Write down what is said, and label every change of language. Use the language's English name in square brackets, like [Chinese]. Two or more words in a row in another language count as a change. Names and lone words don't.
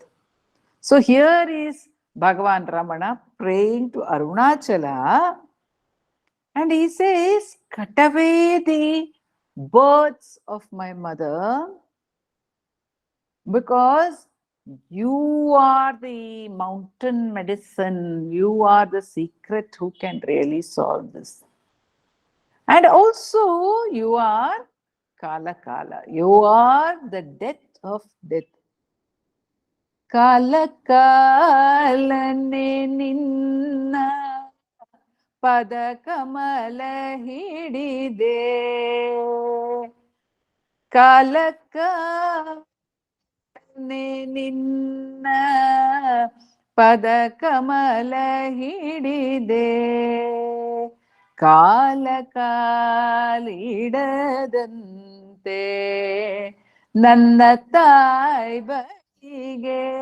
[English] So here is Bhagavan Ramana praying to Arunachala, and he says, cut away the births of my mother, because you are the mountain medicine, you are the secret who can really solve this. And also you are Kala Kala, you are the death of death. [Kannada] ಕಾಲ ಕಾಲ ನೆ ನಿನ್ನ ಪದ ಕಮಲ ಹಿಡಿದೆ. Kala Kala ನಿನ್ನ ಪದ ಕಮಲ ಹಿಡಿದೆ ಕಾಲ ಕಾಲಿಡದಂತೆ ನನ್ನ ತಾಯಿ ಬಳಿಗೆ